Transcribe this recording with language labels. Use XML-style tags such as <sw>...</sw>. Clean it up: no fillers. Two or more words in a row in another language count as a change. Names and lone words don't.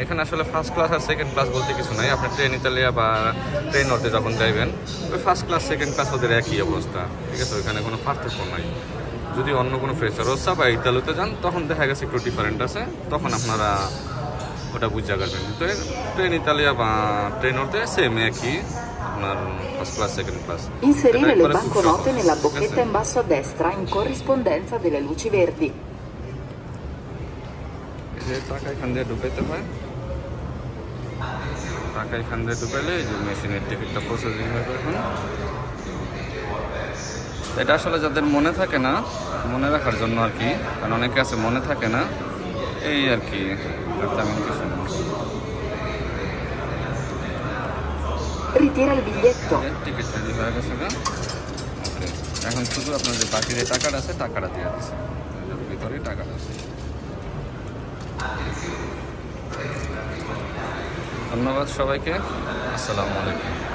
<bn>এখানে আসলে</bn> <en>first class</en> <bn>আর</bn> <en>second class</en> <bn>বলতে কিছু নাই। আপনি ট্রেন ইতালিয়া বা ট্রেন নর্থে যখন যাইবেন, ওই</bn> <en>first class second class</en> <bn>ওদের একই অবস্থা। ঠিক আছে, ওইখানে কোনো পার্থক্য নাই। যদি অন্য কোনো ফ্রেশারোসা বা ইতালিতে যান তখন দেখা গেছে একটু ডিফারেন্ট আছে, তখন আপনারা ওটা বুঝতে পারবেন। তো ট্রেন ইতালিয়া বা ট্রেন নর্থে সেম একই, আপনার</bn> <en>first class second class.</en> <it>Inserire le banconote nella bocchetta in basso a destra in corrispondenza delle luci verdi.</it> <bn>টাকা এখান দিয়ে ঢুকাইতে হয়, টাকা এখান দিয়ে ঢুকাইলে এই যে মেশিনের টিকিটটা প্রসেসিং হবে। এখন এটা আসলে যাদের মনে থাকে না, মনে রাখার জন্য আর কি, কারণ অনেকে আছে মনে থাকে না, এই আর কি, তেমন কিছু না।</bn> <it>Ritira il biglietto.</it> <bn>টিকিট রেডি হয়ে গেছে। ওকে, এখন শুধু আপনার যে বাকি যে টাকাটা আছে টাকাটা দিয়ে দিচ্ছে, ভিতরে টাকাটা আছে। ধন্যবাদ সবাইকে,</bn> <ar>السلام عليكم.</ar>